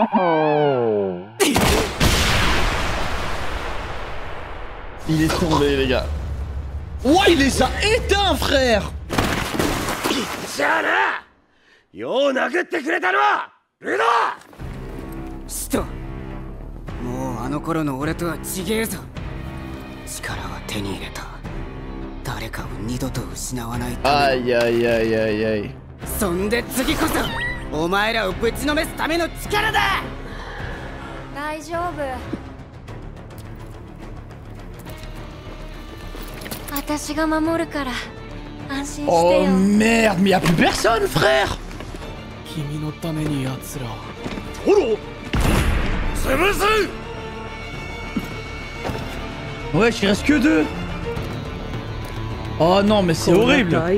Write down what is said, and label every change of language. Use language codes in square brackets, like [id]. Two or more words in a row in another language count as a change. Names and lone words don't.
[fr] Il est tombé, les gars. Ouah, il les a éteints, frère. [ja] じゃあな、よう殴ってくれたのはルド。使徒、もうあの頃の俺とは違えぞ。力は手に入れた。誰かを二度と失わないため [fr] Aïe aïe aïe aïe aïe. [ja] そんで次こそお前らをぶちのめすための力だ。大丈夫。 [fr] Oh merde, mais y a plus personne, frère. Ouais, il reste que 2. Oh non, mais c'est horrible.